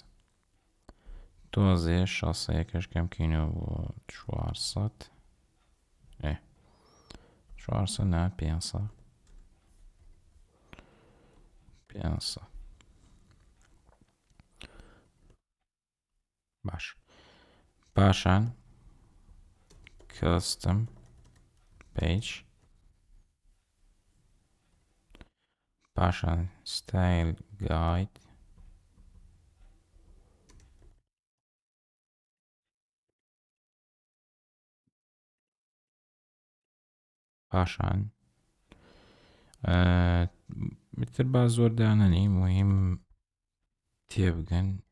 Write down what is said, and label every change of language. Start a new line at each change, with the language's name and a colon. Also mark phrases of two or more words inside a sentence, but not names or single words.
Central Kurdish: تۆزێ شاسەیەکەش کەم بکەینەوە بۆ 400. 400 نا 500. باش. پاشان
English: custom page.
Central Kurdish: پاشان
English: style guide.
Central Kurdish: پاشان میتر با زۆر دانەنی مهم تێبگەن.